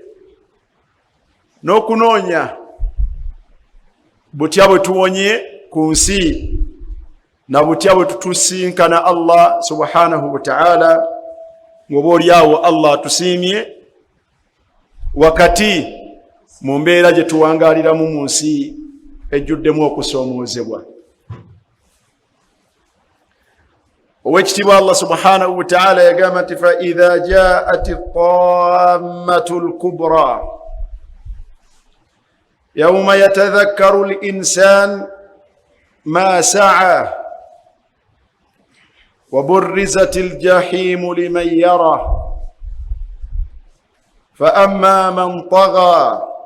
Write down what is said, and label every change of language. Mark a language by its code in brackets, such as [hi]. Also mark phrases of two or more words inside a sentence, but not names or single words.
[lg] n'okunoonya butya bwe tuwonye ku nsi na butya bwe tutusinkana [ar] الله سبحانه وتعالى, [lg] ng'oba oliawo Allah tusiimye wakati mu mbeera gye tuwangaaliramu mu nsi ejjuddemu okusoomoozebwa. [ar] Oweekitiibwa Allah سبحانه وتعالى [lg] yagamba nti [ar] فإذا جاءت الطامة الكبرى, يوم يتذكر الإنسان ما سعى وبرزت الجحيم لمن يره فأما من طغى